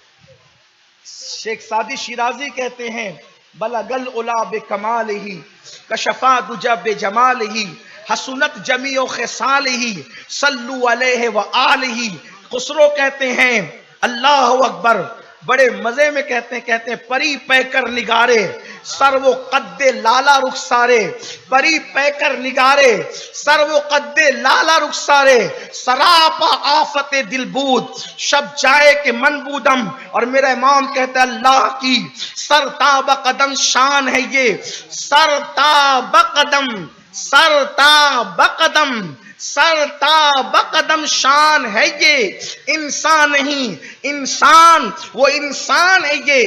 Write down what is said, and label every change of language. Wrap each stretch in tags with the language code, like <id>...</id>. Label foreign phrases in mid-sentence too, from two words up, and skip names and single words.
<ur>شیخ سعدی شیرازی کہتے ہیں،</ur> <ar>بلغ العلا بکمالہ، کشفا دجی بجمالہ، حسنت جمیع خصالہ، صلوا علیہ وآلہ۔</ar> <ur>خسرو کہتے ہیں،</ur> <ar>اللہ اکبر،</ar> <ur>بڑے مزے میں کہتے ہیں</ur> <fa>پری پیکر نگارے سر و قد لالا رخسارے، پری پیکر نگارے سر و قد لالا رخسارے، سراپا آفت دل بود شب جائے کہ من بودم۔</fa> <ur>اور میرا امام کہتا ہے، اللہ کی سرتاب قدم شان ہے یہ، سرتاب قدم، سرتاب قدم، سرتاب قدم شان ہے یہ، انسان نہیں انسان، وہ انسان ہے یہ۔</ur>